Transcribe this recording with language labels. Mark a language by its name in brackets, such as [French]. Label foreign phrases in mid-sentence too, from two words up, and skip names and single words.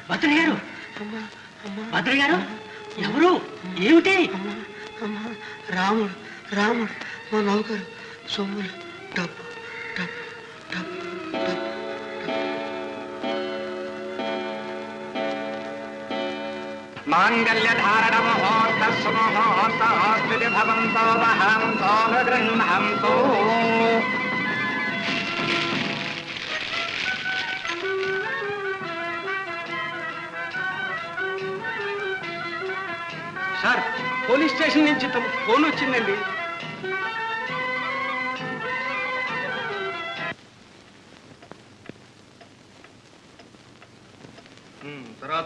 [Telugu] భద్రయ్య గారు ఎవరు ఏమిటి రాముడు మా నౌకరు సొమ్ములు డబ్బు [Sanskrit] मांगल्यधारण मुहूर्त सुमुहूर्त भवन्तो वहन्तो गृह्णन्तो [Telugu] సార్ [English] police station [Telugu] నుంచి తమ ఫోన్ వచ్చిందండి తర్వాత